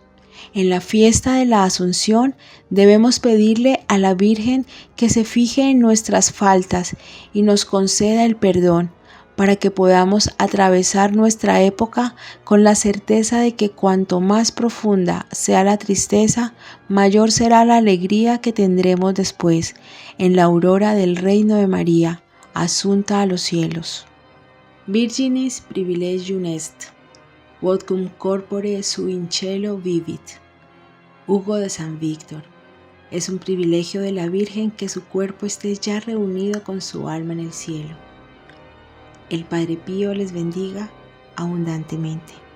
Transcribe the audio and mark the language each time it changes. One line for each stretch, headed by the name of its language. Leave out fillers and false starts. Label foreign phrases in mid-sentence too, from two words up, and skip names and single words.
Spanish: En la fiesta de la Asunción debemos pedirle a la Virgen que se fije en nuestras faltas y nos conceda el perdón, para que podamos atravesar nuestra época con la certeza de que cuanto más profunda sea la tristeza, mayor será la alegría que tendremos después, en la aurora del reino de María, asunta a los cielos.
Latin: Virginis privilegium est, quod cum corpore sui in cielo vivit.
Spanish: Hugo de San Víctor. Es un privilegio de la Virgen que su cuerpo esté ya reunido con su alma en el cielo. El Padre Pío les bendiga abundantemente.